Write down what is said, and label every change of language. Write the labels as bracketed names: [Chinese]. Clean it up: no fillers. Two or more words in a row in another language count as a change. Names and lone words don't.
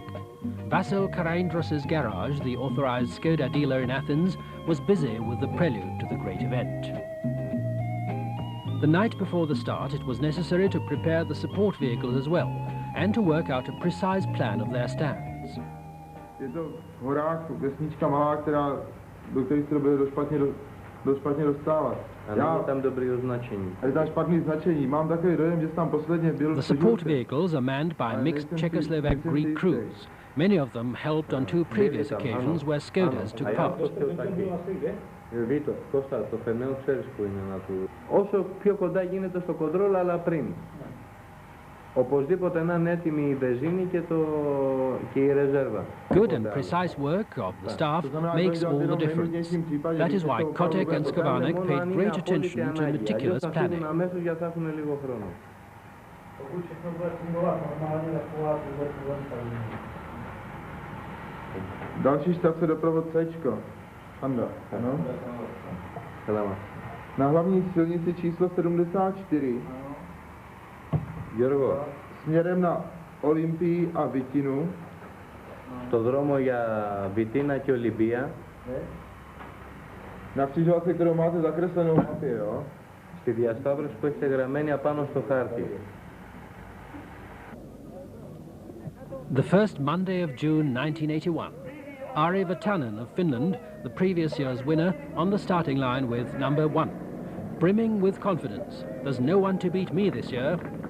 [English] Vasil Karaindros's garage, the authorized Skoda dealer in Athens, was busy with the prelude to the great event. The night before the start, it was necessary to prepare the support vehicles as well, and to work out a precise plan of their stands. [Czech] Je to v horách vesnička malá, do které se bude dost špatně dostávat. A tam dobrý označení. Je tam špatný značení. Mám takový dojem, že tam posledně byl. [English] The support vehicles are manned by mixed Czechoslovak-Greek crews. Many of them helped on two previous occasions where Skodas took part. [Greek] Βίτο, Κώστα, το φερναίο ξέρεις που είναι να του... Όσο πιο κοντά γίνεται στο κοντρόλ, αλλά πριν. Οπωσδήποτε να είναι έτοιμη η βενζίνη και η ρεζέρβα. [English] Good and precise work of the staff makes all the difference. That is why Kotek and Skovanek paid great attention to meticulous planning. [Greek] Αμέσως για θα έχουν λίγο χρόνο. [Czech] Další štace doprovod C-čko. Anda, ano. Na hlavní silnici číslo 74. [Greek] Γιώργο. [Czech] Směrem na Olympii a Vitinu. [Greek] Στο δρόμο για Βιτίνα και Ολυμπία. [Czech] Na křižovatce, kterou máte zakreslenou mapě, jo? [Greek] Στη διασταύρωση που έχετε γραμμένη απάνω στο χάρτη. [English] The first Monday of June 1981. Ari Vatanen of Finland, the previous year's winner, on the starting line with number 1. Brimming with confidence. There's no one to beat me this year.